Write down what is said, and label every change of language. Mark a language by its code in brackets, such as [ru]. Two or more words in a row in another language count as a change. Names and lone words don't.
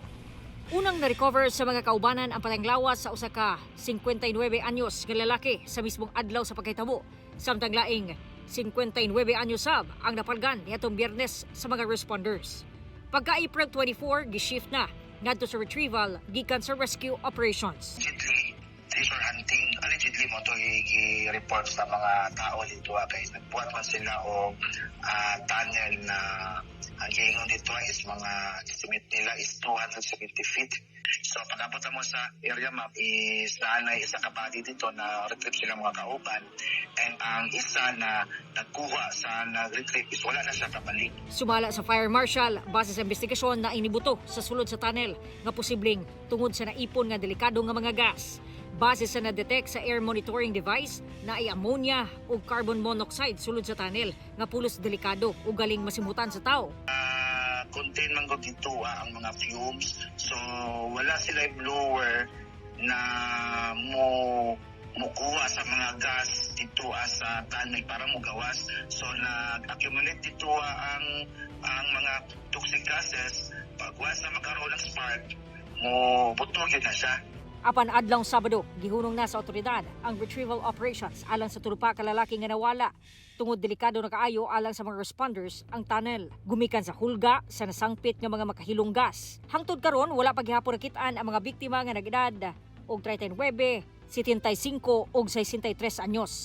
[ceb] Unang na-recover sa mga kaubanan ang patanglawas sa usa ka 59 anyos nga lalaki sa mismong adlaw sa pagkahitabo. Samtang laing 59 anyos sab ang napalgan niadtong Biyernes sa mga responders. Pagka April 24, gi-shift na ngadto sa retrieval gikan sa [en] rescue operations. Treasure hunting, allegedly [ceb] mo to i-report sa mga tao dito kay nagbuhat man sila o tunnel na ang giingon dito is mga estimate nila is 270 feet. So pag-abot mo sa area map is naanay isa ka body dito na retrieve sila mga kauban and ang isa na nagkuha sa nag-retrieve is wala na siya kabalik. Sumala sa fire marshal base sa investigasyon na inibuto sa sulod sa tunnel nga posibleng tungod sa naipon nga delikado nga mga gas. Base sa na-detect sa [en] air monitoring device [ceb] na ay ammonia o [en] carbon monoxide [ceb] sulod sa tunnel nga pulos delikado o galing masimutan sa tao. Contain man ko dito ang mga fumes. So wala sila blower na mukuha sa mga gas dito sa tunnel para mo gawas. So nag-accumulate dito ang mga [en] toxic gases. [tl] Pag once na magkaroon ng spark, [ceb] mo butugin na siya. Apan adlawng Sabado, gihunong na sa otoridad ang [en] retrieval operations [ceb] alang sa tulo pa ka lalaki nga nawala. Tungod delikado na kaayo alang sa mga responders ang tunnel. Gumikan sa hulga sa nasangpit nga mga makahilong gas. Hangtod karon wala pa gihapon nakitaan ang mga biktima nga nag-edad og 39, 75 ug 63 anyos.